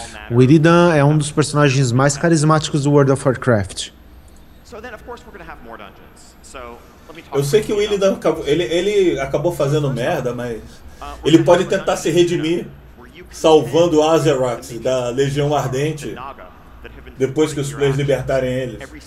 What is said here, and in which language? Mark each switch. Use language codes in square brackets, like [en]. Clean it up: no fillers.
[pt] O Illidan é um dos personagens mais carismáticos do World of Warcraft. [en] So then, of course, we're going to have more dungeons. So [pt] eu sei que o Illidan ele acabou fazendo merda, mas ele pode tentar se redimir salvando Azeroth da Legião Ardente depois que os players libertarem eles.